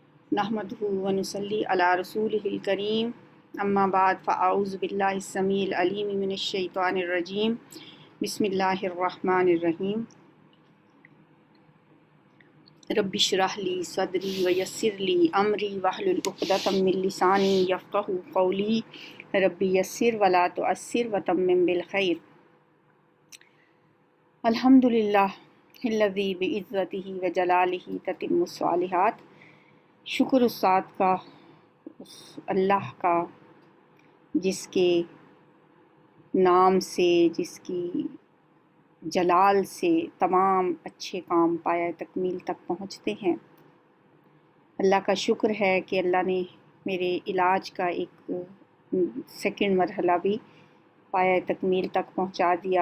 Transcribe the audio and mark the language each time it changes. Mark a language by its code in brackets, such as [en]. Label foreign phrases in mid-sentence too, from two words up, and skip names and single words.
[ar] نحمده ونصلي على رسوله الكريم أما بعد فأعوذ بالله السميع العليم من الشيطان الرجيم بسم الله الرحمن الرحيم رب اشرح لي صدري ويسر لي أمري واحلل عقدة من لساني يفقهوا قولي رب يسر ولا تعسر وتمم بالخير. الحمد لله الذي بعزته وجلاله تتم الصالحات. [hi] शुक्र उस ज़ात का, उस अल्लाह का जिसके नाम से, जिसकी जलाल से तमाम अच्छे काम पाया तकमील तक पहुँचते हैं। अल्लाह का शुक्र है कि अल्लाह ने मेरे इलाज का एक सेकंड मरहला भी पाया तकमील तक पहुँचा दिया।